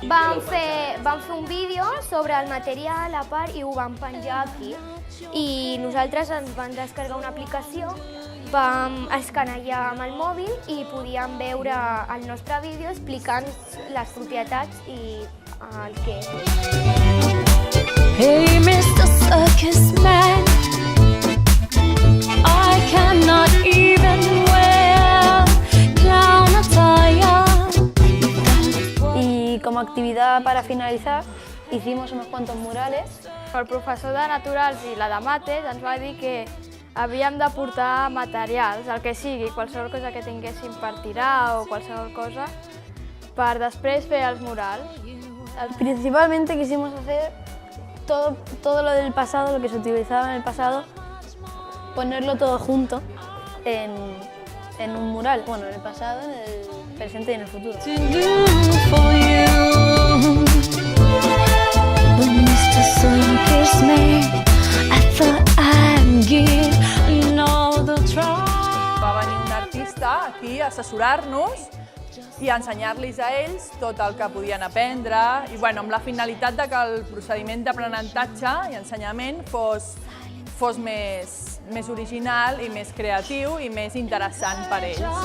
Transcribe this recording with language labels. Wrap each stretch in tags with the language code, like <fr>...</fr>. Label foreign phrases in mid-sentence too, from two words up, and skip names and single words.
<ca>Vam fer un vídeo sobre el material a part i ho vam penjar aquí. I nosaltres ens vam descarregar una aplicació, vam escanejar amb el mòbil i podíem veure el nostre vídeo explicant les propietats i el què.</ca> <en>Hey, Mr. Circus Man, I cannot even wear clown attire.</en> <es>Y como actividad para finalizar, hicimos unos cuantos murales.</es> <ca>El professor de Naturals i la de Mates ens va dir que havíem de portar materials, el que sigui, qualsevol cosa que tinguéssim per tirar o qualsevol cosa, per després fer els murals.</ca> <es>Principalmente quisimos hacer todo lo del pasado, lo que se utilizaba en el pasado, ponerlo todo junto en un mural. Bueno, en el pasado, en el presente y en el futuro.</es> <ca>Va venir un artista aquí a assessorar-nos i a ensenyar-los a ells tot el que podien aprendre i amb la finalitat de que el procediment d'aprenentatge i ensenyament fos més original i més creatiu i més interessant per ells.</ca>